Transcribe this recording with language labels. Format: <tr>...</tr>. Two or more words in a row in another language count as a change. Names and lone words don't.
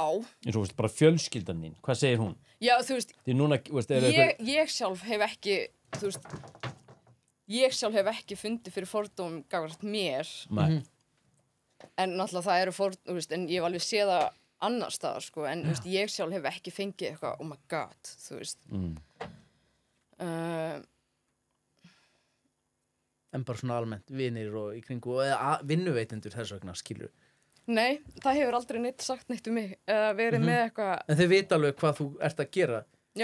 <is>Eins og bara fjölskyldan þín, hvað segir hún? Já, þú veist, því núna, ég sjálf hef ekki, þú veist, ég sjálf hef ekki fundið fyrir fordóm gagnvart mér. Nei. En náttúrulega það eru þú veist, en ég hef alveg séð það annar staðar, sko, en þú veist, ég sjálf hef ekki fengið eitthvað,</is> <en>oh my god,</en> <is>þú veist. En bara svona almennt, vinir og í kringu, eða vinnuveitendur þess vegna, skilur. Nei, það hefur aldrei neitt sagt neitt um mig, verið með eitthvað. En þið vita alveg hvað þú ert að gera. Já.</is>